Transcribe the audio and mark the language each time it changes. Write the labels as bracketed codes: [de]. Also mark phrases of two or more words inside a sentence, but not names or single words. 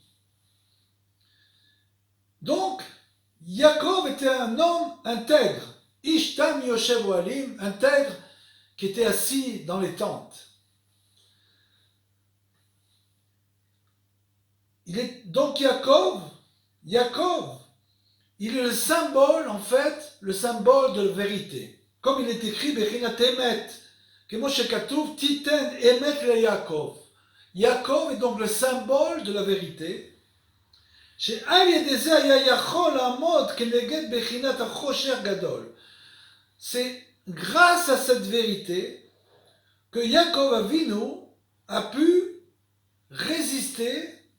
[fr] Donc, Yaakov était un homme intègre, [he] איש תם יושב אהלים, [fr] intègre, qui était assis dans les tentes. Donc Yaakov, il est le symbole, en fait, le symbole de la vérité. Comme il est écrit, [he] בחינת אמת, כמו שכתוב תתן אמת ליעקב. [fr] Yaakov est donc le symbole de la vérité. C'est grâce à cette vérité que Yaakov Avinu a pu résister